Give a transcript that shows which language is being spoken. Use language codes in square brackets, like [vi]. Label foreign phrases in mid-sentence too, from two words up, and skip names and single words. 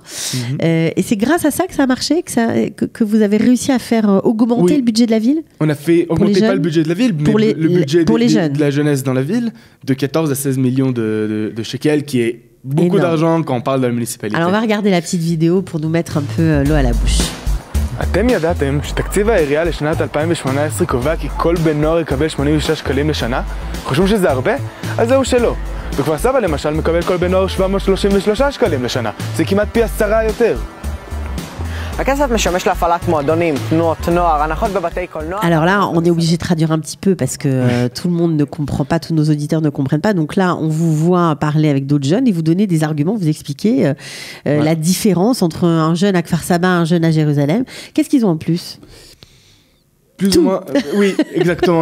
[fr] Et c'est grâce à ça que ça a marché, que vous avez réussi à faire augmenter le budget de la ville? On a fait augmenter pas le budget de la ville, mais le budget de la jeunesse dans la ville, de 14 à 16 millions de shekels, qui est beaucoup d'argent quand on parle de la municipalité. Alors, on va regarder la petite vidéo pour nous mettre un peu l'eau à la bouche. [he] אתם ידעתם שתקציב העירייה לשנת 2018 קובע כי כל בן נוער יקבל 86 שקלים לשנה? חושבים שזה הרבה? אז זהו שלא. בכפר סבא למשל מקבל כל בן נוער 733 שקלים לשנה. זה כמעט פי 10 יותר. הכסף משמש להפעלת מועדונים, תנועות נוער, הנחות בבתי קולנוע. [fr] Alors là, on est obligé de traduire un petit peu parce que tout le monde ne comprend pas, tous nos auditeurs ne comprennent pas. Donc là, on vous voit parler avec d'autres jeunes et vous donner des arguments, vous expliquer la différence entre un jeune à Kfar Saba et un jeune à Jérusalem. Qu'est-ce qu'ils ont en plus? Plus ou moins, oui, exactement.